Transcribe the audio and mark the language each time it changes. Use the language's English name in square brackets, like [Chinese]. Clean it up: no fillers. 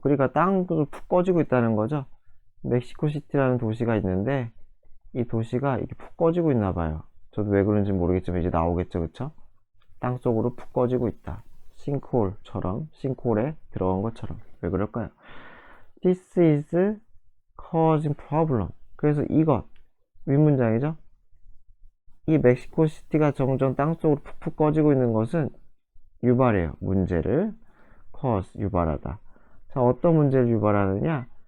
[Korean] 그러니까 땅으로 푹 꺼지고 있다는 거죠. 멕시코시티라는 도시가 있는데 이 도시가 이렇게 푹 꺼지고 있나 봐요. 저도 왜 그런지 모르겠지만 이제 나오겠죠. 그쵸? 땅속으로 푹 꺼지고 있다. 싱크홀처럼, 싱크홀에 들어간 것처럼. 왜 그럴까요? [English] This is causing problem. [Korean] 그래서 이것, 윗문장이죠? 이 멕시코 시티가 점점 땅속으로 푹푹 꺼지고 있는 것은 유발해요. 문제를 cause, 유발하다. 자, 어떤 문제를 유발하느냐?